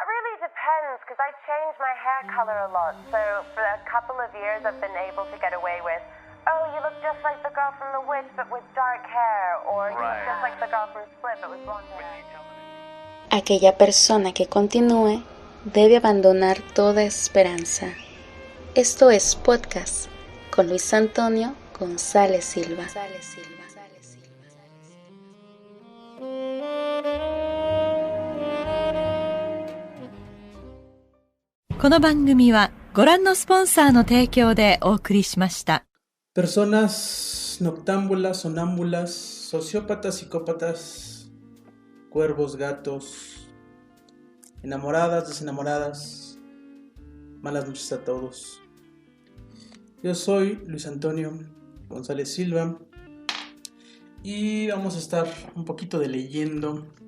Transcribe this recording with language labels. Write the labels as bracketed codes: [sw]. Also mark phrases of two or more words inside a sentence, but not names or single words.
[en] really depends, because I change my hair color a lot. So for a couple of years I've been able to get away with, oh, you look just like the girl from The Witch but with dark hair, or you look just like the girl from Split but with blonde hair. [es] Aquella persona que continúe debe abandonar toda esperanza. Esto es Podcast con Luis Antonio González Silva. [ja] この番組はご覧のスポンサーの提供でお送りしました。 [es] Personas noctámbulas, sonámbulas, sociópatas, psicópatas, cuervos, gatos, enamoradas, desenamoradas, malas noches a todos. Yo soy Luis Antonio González Silva y vamos a estar un poquito de leyendo